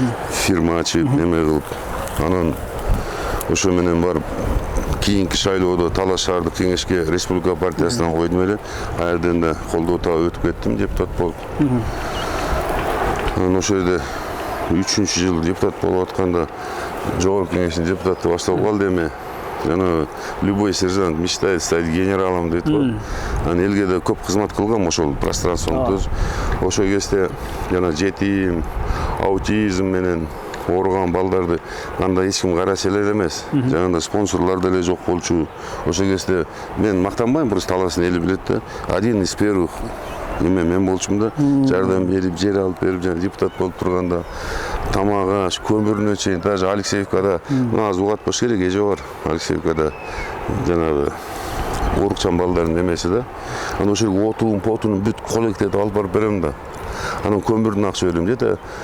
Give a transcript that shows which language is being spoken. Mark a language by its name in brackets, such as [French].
[Kyrgyz] Фирма ачып, неме кылып. Анан ошо менен барып кийинки шайлоодо Талас шаардык кеңешке Республика партиясынан койдум эле. Ал жерден да колдоо таап өтүп кеттим, депутат болуп. Анан ошол жерде 3-жыл депутат болуп атканда жогорку кеңештин депутаты башталып калды эми. [Russian] Жана любой сержант мечтает стать генералом дейт го. [Kyrgyz] Анан элге да көп кызмат кылгам ошол пространствону. Ошол кезде жана жетим, аутизм менен ооруган балдарды анда эч ким караса эле эмес. Жанагындай спонсорлор деле жок болчу. Ошол кезде мен мактанбайм, просто Таластын эли билет да. [Russian] Один из первых [Kyrgyz] мен болчумун да. Жардам берип, жер алып берип, жана депутат болуп турганда тамак аш, көмүрүнө чейин даже Алексеевкада азыр угатпаш керек, эже бар. Алексеевкада жанагы оорукчан балдардын немеси да. Анан ошол отун, потун бүт коллективдеп алып барып берем да. Анан көмүрдүн акча берем дейт.